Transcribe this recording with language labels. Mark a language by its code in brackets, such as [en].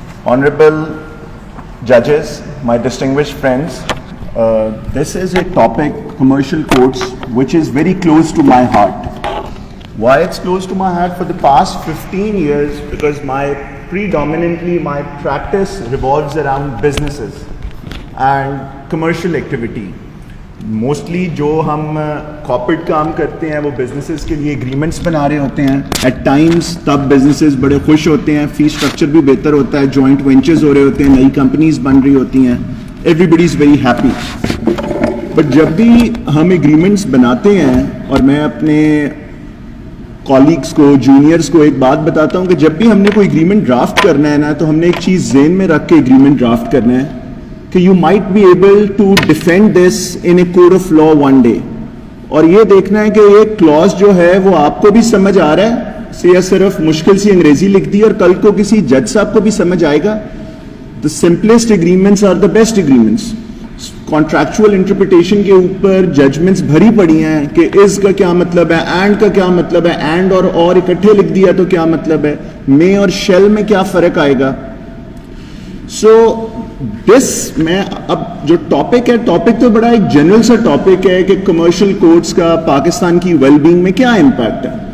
[ur] Honourable ججز, [en] my distinguished friends, this is a topic, commercial courts, which is very close to my heart. Why it's close to my heart? For the past 15 years, because predominantly my practice revolves around businesses and commercial activity. [ur] Mostly جو ہم corporate کام کرتے ہیں وہ businesses کے لیے agreements بنا رہے ہوتے ہیں. [en] at times [ur] تب بزنسز بڑے خوش ہوتے ہیں, فی اسٹرکچر بھی بہتر ہوتا ہے, جوائنٹ وینچرز ہو رہے ہوتے ہیں, نئی کمپنیز بن رہی ہوتی ہیں, [en] Everybody is very happy. [ur] But جب بھی ہم ایگریمنٹس بناتے ہیں, اور میں اپنے کالیگس کو, جونیئرس کو ایک بات بتاتا ہوں کہ جب بھی ہم نے کوئی ایگریمنٹ ڈرافٹ کرنا ہے نا, تو ہم نے ایک چیز ذہن میں رکھ کے ایگریمنٹ ڈرافٹ کرنا ہے کہ [en] You might be able to defend this in a court of law one day. [ur] اور یہ دیکھنا ہے کہ یہ کلاز جو ہے وہ آپ کو بھی سمجھ آ رہا ہے یا صرف مشکل سی انگریزی لکھ دی, اور کل کو کسی جج صاحب کو بھی سمجھ آئے گا. [en] The simplest agreements are the best agreements. [ur] Contractual interpretation کے اوپر ججمنٹس بھری پڑی ہیں کہ از کا کیا مطلب ہے, اینڈ کا کیا مطلب ہے, اینڈ اور اکٹھے لکھ دیا تو کیا مطلب ہے, میں اور شیل میں کیا فرق آئے گا. سو دس میں اب جو ٹاپک ہے, ٹاپک تو بڑا ایک جنرل سا ٹاپک ہے کہ کمرشل کورٹس کا پاکستان کی ویل بینگ میں کیا امپیکٹ ہے.